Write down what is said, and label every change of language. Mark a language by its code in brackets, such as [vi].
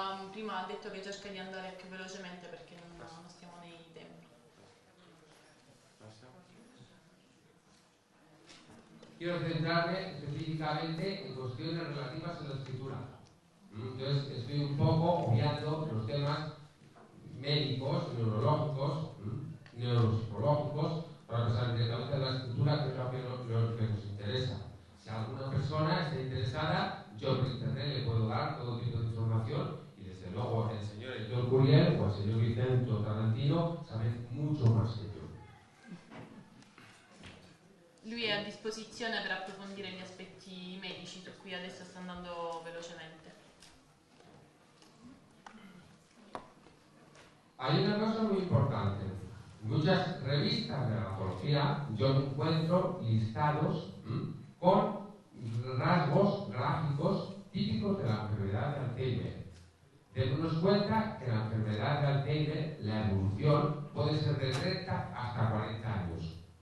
[it] Prima ha detto che cerca di andare più velocemente perché non stiamo nei tempi. [es] Quiero centrarme específicamente en cuestiones relativas a la escritura. Entonces estoy un poco obviando los temas médicos, neurológicos, neuropsicológicos, para pasar directamente a la escritura, que es lo que nos interesa. Si alguna persona está interesada, yo por internet le puedo dar todo tipo de información y desde luego el señor Héctor Curiel o el señor Vicente Tarantino saben mucho más que yo. [it] Lui è a disposizione per approfondire gli aspetti medici su cui adesso sta andando velocemente. [es] Hay una cosa muy importante. En muchas revistas de neurología yo encuentro listados con rasgos gráficos típicos de la enfermedad de Alzheimer. Démonos cuenta que la enfermedad de Alzheimer, la evolución puede ser de 30 hasta 40 años.